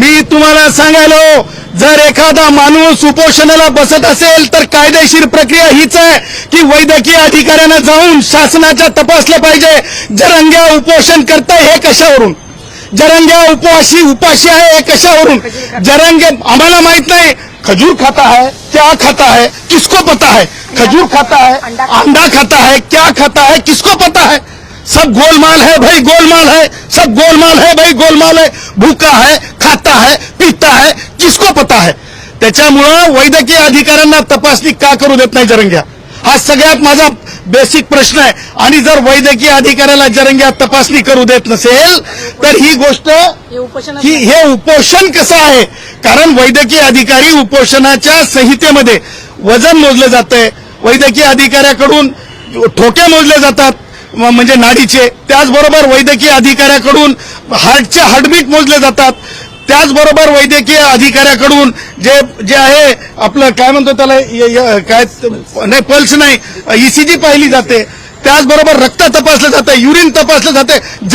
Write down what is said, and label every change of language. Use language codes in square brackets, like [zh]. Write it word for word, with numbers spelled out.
[mr] मी तुम्हाला सांगायलो, जर एखादा माणूस उपोषणाला बसत असेल तर कायदेशीर प्रक्रिया हीच आहे की वैद्यकीय अधिकाऱ्यांना जाऊन शासनाच्या तपासलं पाहिजे. जरंग्या उपोषण करताय हे कशावरून, जरंग्या उपाशी उपाशी आहे हे कशावरून. जरंगे आम्हाला माहित नाही, [hi] खजूर खाता है, क्या खाता है किसको पता है, खजूर खाता है, अंडा खाता है, क्या खाता है किसको पता है. सब गोलमाल है भाई, गोलमाल है, सब गोलमाल है भाई, गोलमाल है. भूखा है, खाता है, पिता है, किसको पता है. [mr] त्याच्यामुळं वैद्यकीय अधिकाऱ्यांना तपासणी का करू देत नाही जरंग्या, हा सगळ्यात माझा बेसिक प्रश्न आहे. आणि जर वैद्यकीय अधिकाऱ्याला जरंग्या तपासणी करू देत नसेल तर ही गोष्ट हे उपोषण की हे उपोषण कसं आहे. कारण वैद्यकीय अधिकारी उपोषणाच्या संहितेमध्ये वजन मोजलं जातंय, वैद्यकीय अधिकाऱ्याकडून ठोके मोजले जातात म- म्हणजे नाडीचे, त्याचबरोबर वैद्यकीय अधिकाऱ्याकडून हार्टचे हार्टबीट मोजले जातात, त्याचबरोबर वैद्यकीय अधिकाऱ्याकडून जे जे आहे आपलं काय म्हणतो त्याला य- य- काय नाही पल्स नाही ईसीजी पाहिली जाते, त्याचबरोबर रक्त तपासलं जातं, युरिन तपासलं जातं.